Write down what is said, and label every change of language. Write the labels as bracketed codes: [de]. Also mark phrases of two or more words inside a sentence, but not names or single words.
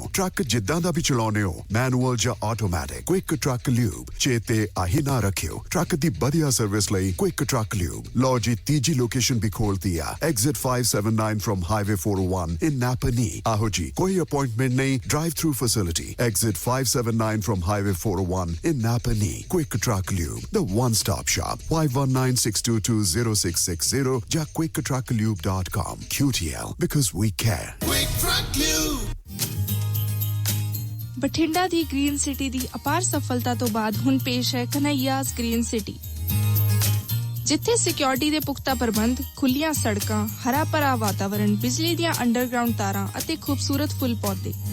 [pa] ਟਰੱਕ ਜਿੱਦਾਂ ਦਾ ਵੀ ਚਲਾਉਣੇ ਹੋ, ਮੈਨੂਅਲ ਜਾਂ ਆਟੋਮੈਟਿਕ, ਕੁਇਕ ਟਰੱਕ ਲਿਊਬ ਚੇਤੇ ਆਹੀ ਨਾ ਰੱਖਿਓ। ਟਰੱਕ ਦੀ ਵਧੀਆ ਸਰਵਿਸ ਲਈ ਕੁਇਕ ਟਰੱਕ ਲਿਊਬ। ਲਓ ਜੀ, ਤੀਜੀ ਲੋਕੇਸ਼ਨ ਵੀ ਖੋਲਤੀ ਆ, ਐਗਜ਼ਿਟ 579 [en] from Highway 401 in Napanee. [pa] ਆਹੋ ਜੀ, ਕੋਈ ਅਪਾਇੰਟਮੈਂਟ ਨਹੀਂ, [en] drive through facility. exit 579 from Highway 401 in Napanee. Quick Truck Lube, the one-stop shop. [pa] 519-622-0660 ਜਾਂ quicktrucklube.com. [en] QTL, because we care. Quick Truck Lube। [pa] ਬਠਿੰਡਾ ਦੀ ਗ੍ਰੀਨ ਸਿਟੀ ਦੀ ਅਪਾਰ ਸਫਲਤਾ ਤੋਂ ਬਾਅਦ ਹੁਣ ਪੇਸ਼ ਹੈ ਕਨ੍ਹਈਆਜ਼ ਗ੍ਰੀਨ ਸਿਟੀ, ਜਿੱਥੇ ਸਿਕਿਉਰਿਟੀ ਦੇ ਪੁਖਤਾ ਪ੍ਰਬੰਧ, ਖੁੱਲੀਆਂ ਸੜਕਾਂ, ਹਰਾ ਭਰਾ ਵਾਤਾਵਰਣ, ਬਿਜਲੀ ਦੀਆਂ ਅੰਡਰਗਰਾਉਂਡ ਤਾਰਾਂ ਅਤੇ ਖੂਬਸੂਰਤ ਫੁੱਲ ਪੌਦੇ।